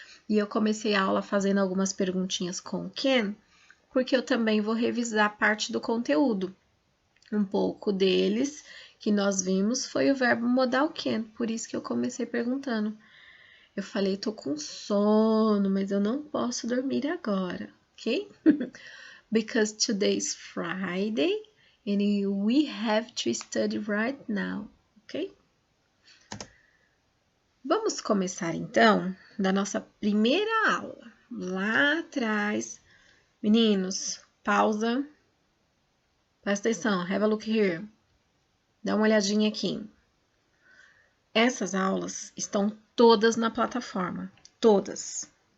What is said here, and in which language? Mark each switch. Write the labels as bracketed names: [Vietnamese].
[Portuguese] E eu comecei a aula fazendo algumas perguntinhas com o Ken, porque eu também vou revisar parte do conteúdo. Um pouco deles que nós vimos foi o verbo modal can, por isso que eu comecei perguntando. Eu falei, tô com sono, mas eu não posso dormir agora, ok? [English] Because today's Friday and we have to study right now, ok? [Portuguese] Vamos começar então da nossa primeira aula, lá atrás. Meninos, pausa. Presta atenção, [English] have a look here. [Portuguese] Dá uma olhadinha aqui. Essas aulas estão todas na plataforma, todas.